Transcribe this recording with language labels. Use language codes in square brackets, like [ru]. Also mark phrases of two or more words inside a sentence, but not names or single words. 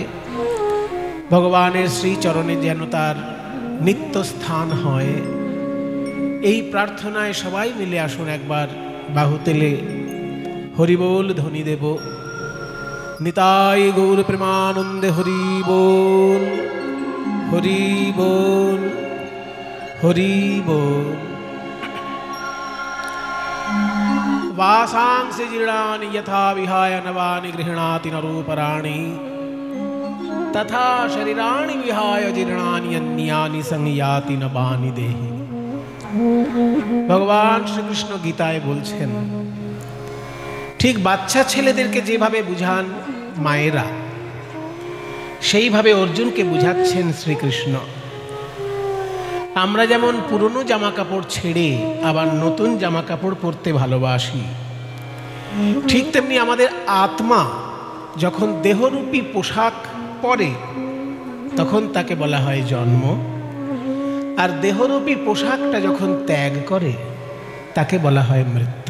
[bn] ভগবানের শ্রী চরণে যেন তার নিত্য স্থান হয়, এই প্রার্থনায় সবাই মিলে আসুন একবার বাহু তেলে হরিবোল ধ্বনি দেব। নিতাই গৌর প্রেমানন্দে হরি বল, হরি বল, হরি বল। [sa] वासांसि जीर्णानि यथा विहाय नवानि गृह्णाति नरूपराणि तथा शरीराणि विहाय जीर्णानि अन्यानि संयाति नवानि देहि। [bn] ভগবান শ্রী কৃষ্ণ গীতায় বলছেন, ঠিক বাচ্চা ছেলেদেরকে যেভাবে বুঝান মায়েরা, সেইভাবে অর্জুনকে বুঝাচ্ছেন শ্রীকৃষ্ণ। আমরা যেমন পুরনো জামা কাপড় ছেড়ে আবার নতুন জামা কাপড় পরতে ভালোবাসি, ঠিক তেমনি আমাদের আত্মা যখন দেহরূপী পোশাক পরে তখন তাকে বলা হয় জন্ম, আর দেহরূপী পোশাকটা যখন ত্যাগ করে তাকে বলা হয় মৃত্যু।